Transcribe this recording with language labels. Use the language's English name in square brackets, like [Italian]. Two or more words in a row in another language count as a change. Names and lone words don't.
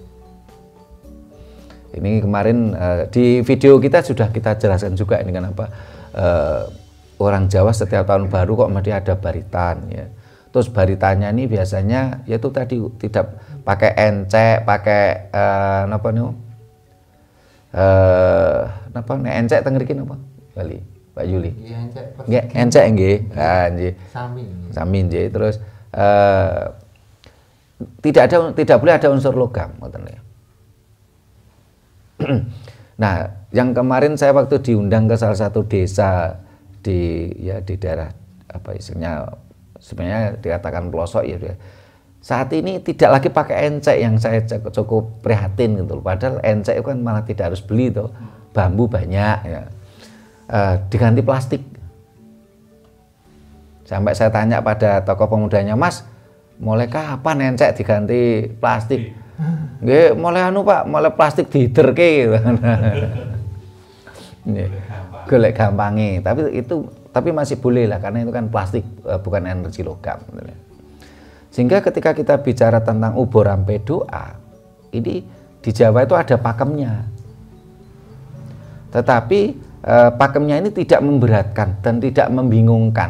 [Indonesian] Ini kemarin di video kita sudah kita jelaskan juga ini kenapa orang Jawa setiap tahun baru kok mesti ada baritan ya. Terus baritannya ini biasanya yaitu tadi tidak pakai encek, pakai encek [Javanese] teng mriki napa? [Indonesian] Bali. Pak Yuli. [Javanese] Nggih, encek nggih. Ah nggih. Sami nggih. [Indonesian] Terus tidak boleh ada unsur logam ngoten ya. Nah, yang kemarin saya waktu diundang ke salah satu desa di daerah sebenarnya dikatakan pelosok ya. Saat ini tidak lagi pakai encek yang saya cukup prihatin gitu. Padahal encek itu kan malah tidak harus beli tuh. Bambu banyak ya. Diganti plastik. Sampai saya tanya pada tokoh pemudanya, Mas, mulai kapan encek diganti plastik? Nggih, mulai Pak, mulai plastik diderke gitu. [Javanese] Golek gampange, [Indonesian] tapi masih boleh lah karena itu kan plastik bukan energi logam. Sehingga ketika kita bicara tentang uborampe doa, ini di Jawa itu ada pakemnya. Tetapi pakemnya ini tidak memberatkan dan tidak membingungkan.